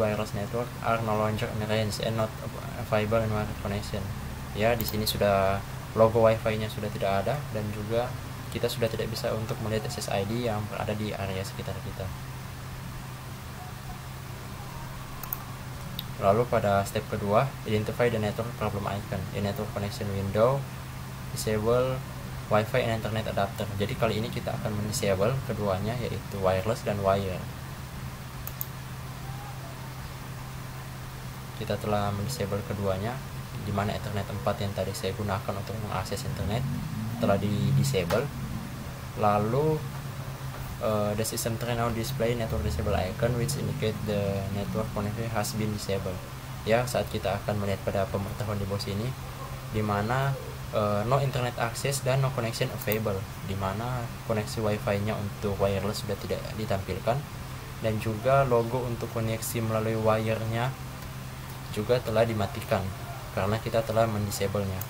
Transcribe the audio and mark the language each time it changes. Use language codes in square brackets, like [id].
[en] Wireless network are no longer in range and not viable in wireless connection. [id] Ya, di sini sudah logo Wi-Fi nya sudah tidak ada, dan juga kita sudah tidak bisa untuk melihat SSID yang berada di area sekitar kita. Lalu pada [en] step kedua, identify the network problem icon. In network connection window, disable Wi-Fi and internet adapter. [id] Jadi kali ini kita akan mendisable keduanya, yaitu wireless dan wire. Kita telah mendisable keduanya, di mana Ethernet 4 yang tadi saya gunakan untuk mengakses internet telah di-disable. [en] Lalu the system tray now display network disable icon which indicate the network connection has been disabled. [id] Ya, saat kita akan melihat pada pemberitahuan di bawah sini, di mana no internet access dan no connection available, di mana koneksi Wi-Fi-nya untuk wireless sudah tidak ditampilkan, dan juga logo untuk koneksi melalui wire-nya juga telah dimatikan karena kita telah mendisable-nya.